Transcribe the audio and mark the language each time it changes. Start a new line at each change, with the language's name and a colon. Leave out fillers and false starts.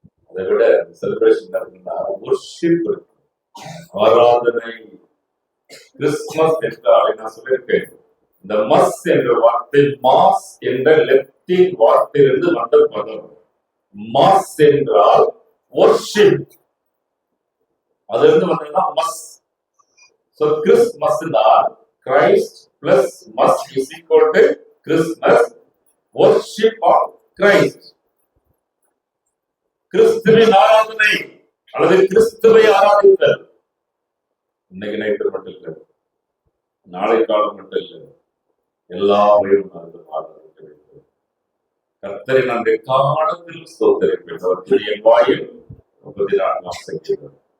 Tamil: அதை விட செலிப்ரேஷன் இருக்குன்னா வொர்ஷிப் இருக்கும், ஆராதனை. கிறிஸ்துமஸ் என்றால் நான் சொல்லியிருக்கேன், இந்த மஸ் என்ற வார்த்தை மாஸ் என்ற லத்தீன் வார்த்தையிலிருந்து வந்த பதம். மாஸ் என்றால் வொர்ஷிப், அதிலிருந்து வந்ததுன்னா மஸ். சோ கிறிஸ்துமஸ் தான்
English: Christ plus must is equal to Christmas, worship of Christ.
Tamil: கிறிஸ்துவின் ஆராதனை அல்லது கிறிஸ்துவை ஆராதித்தல். இன்னைக்கு நைட்டு மட்டும் இல்லை, நாளை காலம் மட்டும் இல்லை, எல்லா வயதும் ஆராதிக்க வேண்டும். கர்த்தரை நான் எக்காலத்திலும் ஸ்தோத்திரிப்பேன். அவர் என் வாயில் 34ஆம் சங்கீதம்.